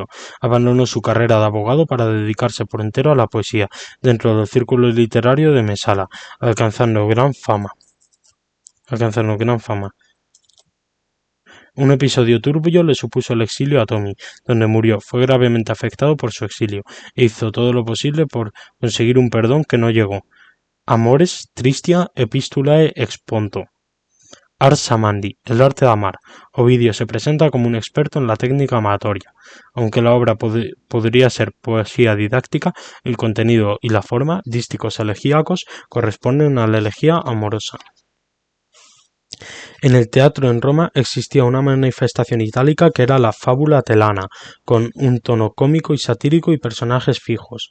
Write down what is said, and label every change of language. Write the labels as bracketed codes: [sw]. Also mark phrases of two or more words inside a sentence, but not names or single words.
[es] Abandonó su carrera de abogado para dedicarse por entero a la poesía, dentro del círculo literario de Mesala, alcanzando gran fama. Un episodio turbio le supuso el exilio a Tomi, donde murió. Fue gravemente afectado por su exilio, e hizo todo lo posible por conseguir un perdón que no llegó. Amores, Tristia, Epistulae exponto. Ars amandi, el arte de amar. Ovidio se presenta como un experto en la técnica amatoria. Aunque la obra podría ser poesía didáctica, el contenido y la forma, dísticos elegíacos, corresponden a la elegía amorosa. En el teatro en Roma existía una manifestación itálica que era la fábula telana, con un tono cómico y satírico y personajes fijos.